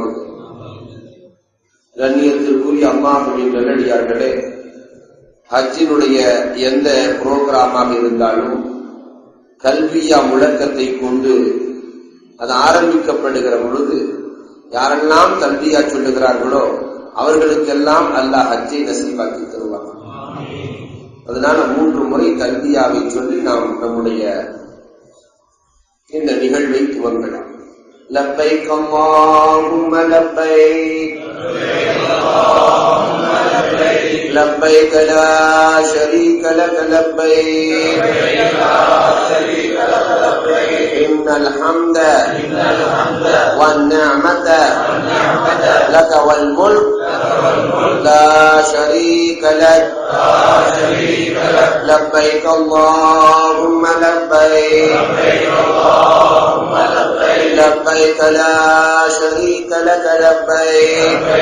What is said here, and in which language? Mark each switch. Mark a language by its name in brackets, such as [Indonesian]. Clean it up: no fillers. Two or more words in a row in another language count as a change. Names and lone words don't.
[Tamil] கண்ணியத்திற்குரிய அல்லாஹ்வின் நல்லடியார்களே, ஹஜ்ஜினுடைய எந்த புரோகிராமாக இருந்தாலும் கல்வியா முழக்கத்தை கொண்டு அது ஆரம்பிக்கப்படுகிற பொழுது யாரெல்லாம் கல்வியா சொல்லுகிறார்களோ அவர்களுக்கெல்லாம் அல்லாஹ் ஹஜ்ஜை நசீபாக்கி தருவார். அதனால 3 முறை கல்வியாவை சொல்லி நாம் நம்முடைய இந்த நிகழ்வை துவங்கலாம். [Arabic] لبيك اللهم لبيك لبيك لا شريك لك لبيك إن الحمد والنعمة لك والملك لا شريك لك لبيك اللهم لبيك لبيك لا شريك لك لبيك